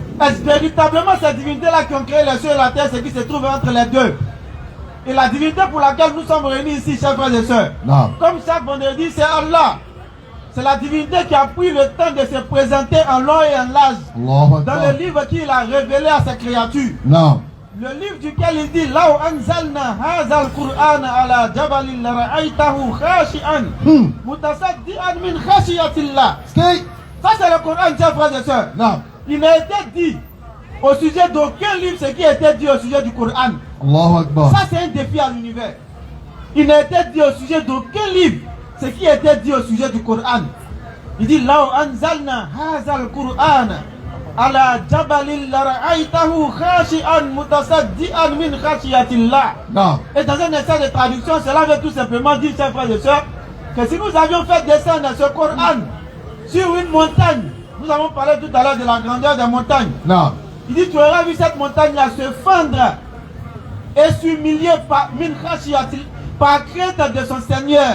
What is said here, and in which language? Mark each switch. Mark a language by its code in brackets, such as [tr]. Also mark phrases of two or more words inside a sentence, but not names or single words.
[fr] Est-ce véritablement ces divinités-là qui ont créé les cieux et la terre, ce qui se trouve entre les deux? Et la divinité pour laquelle nous sommes réunis ici, chers frères et sœurs, Non. comme chaque vendredi, c'est Allah. C'est la divinité qui a pris le temps de se présenter en long et en large Allahu dans Akbar. le livre qu'il a révélé à ses créatures. Non. Le livre duquel il dit [ar] لو أنزلنا هذا القرآن على جبل لرأيته خاشعا متصدعا من خشية الله. [fr] Stay. Ça c'est le Coran, chers frères et sœurs. Non. Il n'a été dit au sujet d'aucun livre ce qui a été dit au sujet du Coran. [ar] الله أكبر. [fr] Ça c'est un défi à l'univers. Il n'a été dit au sujet d'aucun livre ce qui a été dit au sujet du Coran. Il dit [ar] لو أنزلنا هذا القرآن على جبل لرأيته خاشعا متصدعا من خشية الله. [fr] Non. Et dans un essai de traduction, cela veut tout simplement dire, chers frères et sœurs, que si nous avions fait descendre ce Coran sur une montagne, nous avons parlé tout à l'heure de la grandeur des montagnes. Non. Il dit, tu auras vu cette montagne-là se fendre et s'humilier par crainte de son Seigneur.